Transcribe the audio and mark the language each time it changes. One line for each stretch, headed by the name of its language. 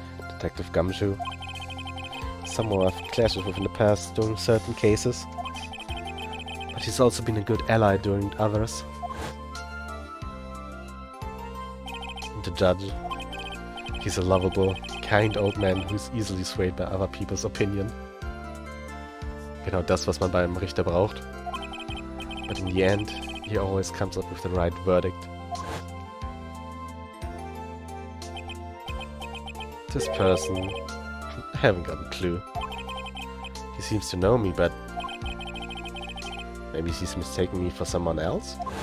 English: Detective Gumshoe. Someone I've clashed with in the past during certain cases. But he's also been a good ally during others. And the judge. He's a lovable, kind old man who's easily swayed by other people's opinion.
German: Genau das, was man beim Richter braucht.
English: But in the end, he always comes up with the right verdict. This person... haven't got a clue. He seems to know me, but maybe he's mistaken me for someone else?